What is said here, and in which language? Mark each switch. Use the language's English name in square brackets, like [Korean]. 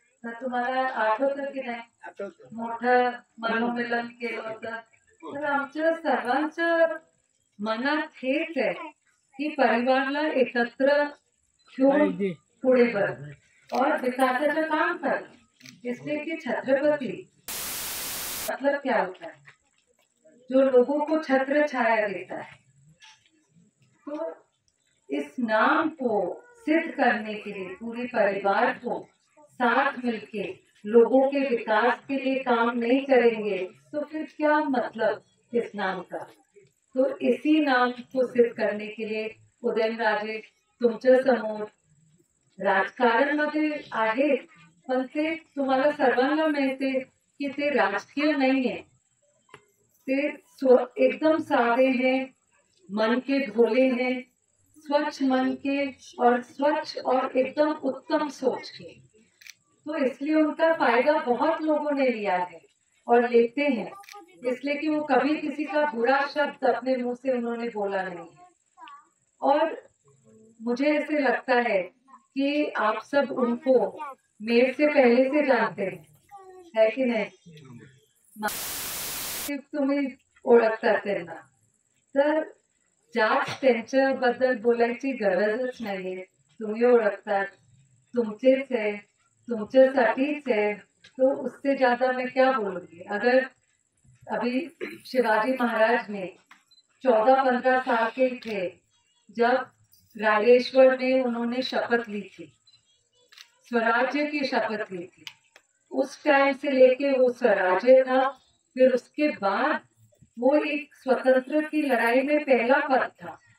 [Marathi] तर तुम्हाला आठवतं की नाही मोठं मनोमिलन केलं होतं. तर आमच्या सर्वांचं मनात हेच आहे की परिवाराला एकत्र घेऊन पुढे [Hindi] बढ़ और [Marathi] विकासाचं काम कर. [Hindi] इसलिए कि छत्रपति मतलब क्या होता है? जो लोगों को छत्र छाया देता है. तो इस नाम को सिद्ध करने के लिए पूरे परिवार को साथ मिलके लोगों के विकास के लिए काम नहीं करेंगे तो फिर क्या मतलब इस नाम का. तो इसी नाम को सिद्ध करने के लिए उदयनराजे तुमच्या समोर राजकारण आहेत पण ते तुम्हाला सर्वांना माहिती की ते राजकीय नहीं है. [Marathi] ते एकदम [Hindi] सादे हैं, मन के भोले हैं, स्वच्छ मन के और स्वच्छ और एकदम उत्तम सोच के. तो इसलिए उनका फायदा बहुत लोगों ने लिया है और लेते हैं. इसलिए कि वो कभी किसी का बुरा शब्द अपने मुंह से उन्होंने बोला नहीं है. और मुझे ऐसे लगता है कि आप सब उनको मेरे से पहले से जानते हैं है की नाही. [Marathi] तुम्ही ओळखतात त्यांना तर जास्त त्यांच्याबद्दल बोलायची गरजच नाहीये. तुम्ही ओळखतात, तुमचेच है, तुमच्यासाठीच है. [Hindi] तो उससे ज्यादा मैं क्या बोलूंगी. अगर अभी शिवाजी महाराज ने 14-15 साल के थे जब राजेश्वर में उन्होंने शपथ ली थी, स्वराज्य की शपथ ली थी. उस टाइम से लेके वो स्वराज्य था. फिर उसके बाद वो एक स्वतंत्र की लड़ाई में पहला पद था.